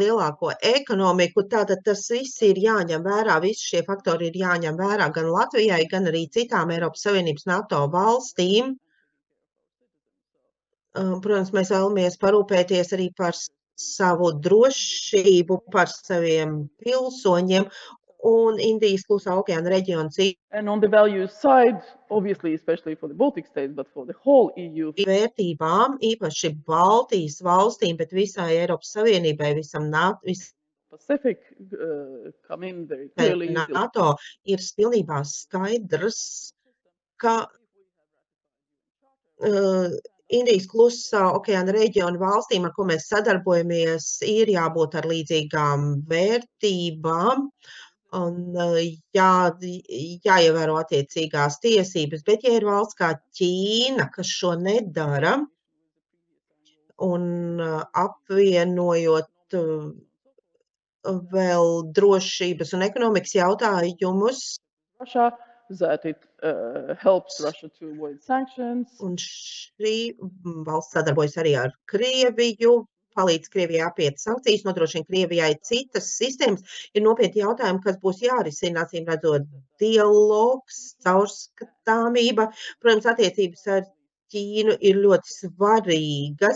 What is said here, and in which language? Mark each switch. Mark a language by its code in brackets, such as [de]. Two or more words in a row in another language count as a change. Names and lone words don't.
[lv] lielāko ekonomiku, tātad tas viss ir jāņem vērā, visi šie faktori ir jāņem vērā gan Latvijai, gan arī citām Eiropas Savienības NATO valstīm. Protams, mēs vēlamies parūpēties arī par savu drošību, par saviem pilsoņiem, un Indijas Klusā okeāna reģions [en] and on the value side, obviously, especially for the Baltic states, but for the whole EU. [lv] Vērtībām, īpaši Baltijas valstīm, bet visai Eiropas Savienībai, visam [en] Pacific come in very clearly. [lv] NATO ir pilnībā skaidrs, ka Indijas Klusā okeāna reģiona valstīm, ar ko mēs sadarbojamies, ir jābūt ar līdzīgām vērtībām un jāievēro attiecīgās tiesības, bet ja ir valsts kā Ķīna, kas šo nedara, un apvienojot vēl drošības un ekonomikas jautājumus, [en] Russia, that it helps Russia to avoid sanctions. [lv] Un šī valsts sadarbojas arī ar Krieviju, palīdz Krievijai apiet sankcijas, nodrošina Krievijai citas sistēmas. Ir nopietni jautājumi, kas būs jārisina, acīm redzot, dialogs, caurskatāmība. Protams, attiecības ar Ķīnu ir ļoti svarīgas.